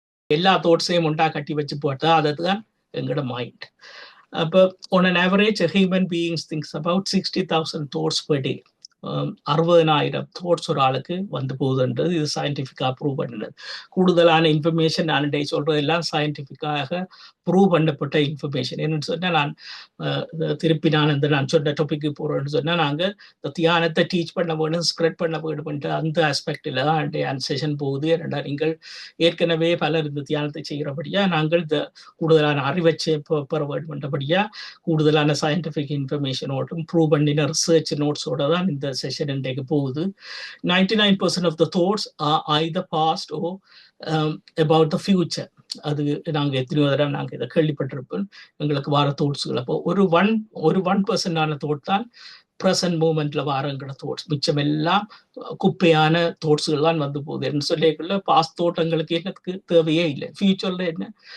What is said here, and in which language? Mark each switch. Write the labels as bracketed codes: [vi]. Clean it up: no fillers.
[ta] எல்லா தோட்ஸையும் உண்டா கட்டி வச்சு போட்டா அதுதான் எங்களோட மைண்ட். [en] அப்போ on an average a human beings thinks about 60,000 thoughts per day. [ta] 60,000 thoughts ஒரு ஆளுக்கு வந்து போகுதுன்றது இது சயின்டிஃபிக்காக ப்ரூவ் பண்ணினது. கூடுதலான இன்ஃபர்மேஷன் நான் டே சொல்றது எல்லாம் சயின்டிஃபிக்காக ப்ரூவ் பண்ணப்பட்ட இன்ஃபர்மேஷன். என்னன்னு சொன்னால் திருப்பி நான் சொன்ன டாபிக்கு போகிறேன்னு சொன்னால் நாங்கள் இந்த தியானத்தை டீச் பண்ண வேணும், ஸ்ப்ரெட் பண்ண வேணும்ன்ற அந்த ஆஸ்பெக்டில் தான் செஷன் போகுது. ஏன்னா நீங்கள் ஏற்கனவே பலர் இந்த தியானத்தை செய்கிறபடியா நாங்கள் இந்த கூடுதலான அறிவச்சை பெற வேண்டும்ன்றபடியா கூடுதலான சயின்டிஃபிக் இன்ஃபர்மேஷனோடும் ப்ரூவ் பண்ணின ரிசர்ச் நோட்ஸோட தான் இந்த செஷன் இன்றைக்கு போகுது. [en] 99% of the thoughts are either past or about the future. [ta] அது நாங்கள் எத்தனையோ தடவை நாங்கள் இதை கேள்விப்பட்டிருப்போம். எங்களுக்கு வார தோட்ஸுகள் அப்போ ஒரு 1% தோட் தான் ப்ரெசன்ட் மூமெண்ட்ல வாரங்கிற தோட்ஸ். மிச்சம் எல்லாம் குப்பையான தோட்ஸுகள் தான் வந்து போகுது. என்ன சொல்லிக்குள்ள பாஸ்ட் தோட்டங்களுக்கு என்னத்துக்கு தேவையே இல்லை. ஃபியூச்சர்ல என்ன